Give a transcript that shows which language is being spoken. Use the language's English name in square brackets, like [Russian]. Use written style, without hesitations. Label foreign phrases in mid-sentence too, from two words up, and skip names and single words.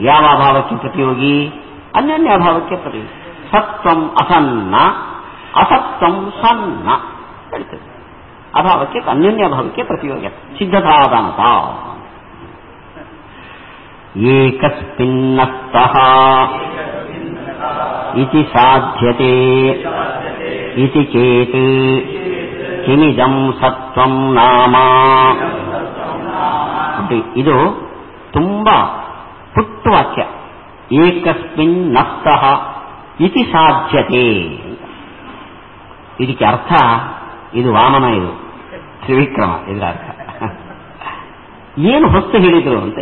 [Kannada] ಯಾವ ಅಭಾವಕ್ಕೆ ಪ್ರತಿಯೋಗಿ? ಅನ್ಯೋನ್ಯ ಅಭಾವಕ್ಕೆ ಪ್ರತಿಯೋಗಿ. [Sanskrit] ಸತ್ವಂ ಅಸನ್ನ, ಅಸತ್ವಂ ಸನ್ನ ಹೇಳ್ತದೆ. [Kannada] ಅಭಾವಕ್ಕೆ ಅನ್ಯೋನ್ಯ ಭಾವಕ್ಕೆ ಪ್ರತಿಯೋಗಿ. [Sanskrit] ಸಿದ್ಧತಾದಂತ ಏಕಸ್ಮಿನ್ನಸ್ತಃ ಇತಿ ಸಾಧ್ಯತೆ ಇತಿ ಚೇತ್ ಕಿಮಿದಂ ಸತ್ವಂ ನಾಮ. [Kannada] ಇದು ತುಂಬಾ ಪುಟ್ಟ ವಾಕ್ಯ. [Sanskrit] ಏಕಸ್ಮಿನ್ ನಸ್ತಃ ಇತಿ ಸಾಧ್ಯತೆ. [Kannada] ಇದಕ್ಕೆ ಅರ್ಥ ಇದು ವಾಮನ, ಇದು ತ್ರಿವಿಕ್ರಮ. ಇದರ ಅರ್ಥ ಏನು ಹೊಸ್ತು ಹೇಳಿದ್ರು ಅಂತ.